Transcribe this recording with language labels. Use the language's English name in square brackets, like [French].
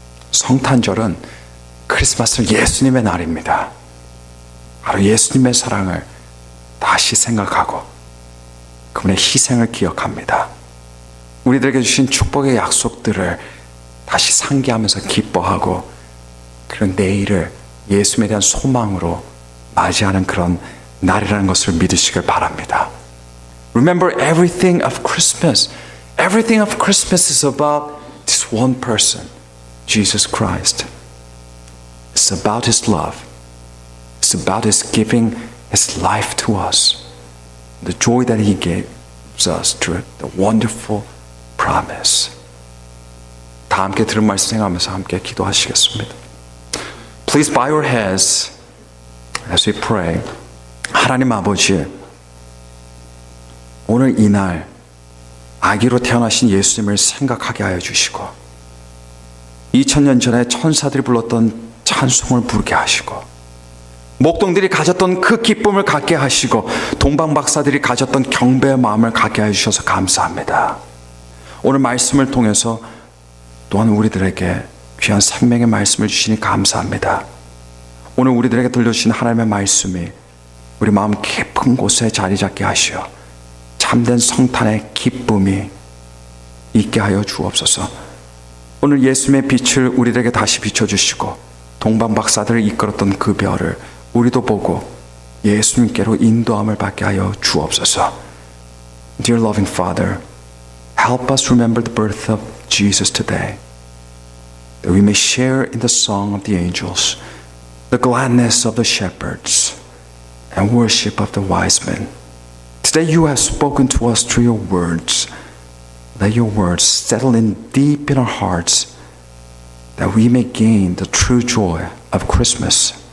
[Korean] 성탄절은 크리스마스 예수님의 날입니다. 바로 예수님의 사랑을 다시 생각하고 그분의 희생을 기억합니다. 우리들에게 주신 축복의 약속들을 다시 상기하면서 기뻐하고 그런 내일을 예수님에 대한 소망으로 맞이하는 그런 날이라는 것을 믿으시길 바랍니다. [English] Remember everything of Christmas. Everything of Christmas is about this one person, Jesus Christ. It's about His love. It's about His giving His life to us. The joy that He gives us through the wonderful promise. [Korean] 다 함께 들은 말씀 생각하면서 함께 기도하시겠습니다. [English] Please bow your heads as we pray. [Korean] 하나님 아버지, 오늘 이날 아기로 태어나신 예수님을 생각하게 하여 주시고 2000년 전에 천사들이 불렀던 찬송을 부르게 하시고 목동들이 가졌던 그 기쁨을 갖게 하시고 동방박사들이 가졌던 경배의 마음을 갖게 하여 주셔서 감사합니다. 오늘 말씀을 통해서 또한 우리들에게 귀한 생명의 말씀을 주시니 감사합니다. 오늘 우리들에게 들려주신 하나님의 말씀이 우리 마음 깊은 곳에 자리 잡게 하시어 참된 성탄의 기쁨이 있게 하여 주옵소서. 오늘 예수님의 빛을 우리들에게 다시 비춰주시고 동방박사들을 이끌었던 그 별을 우리도 보고 예수님께로 인도함을 받게 하여 주옵소서. [English] Dear loving Father, help us remember the birth of Jesus today, that we may share in the song of the angels, the gladness of the shepherds, and worship of the wise men. Today you have spoken to us through your words. Let your words settle in deep in our hearts, that we may gain the true joy of Christmas.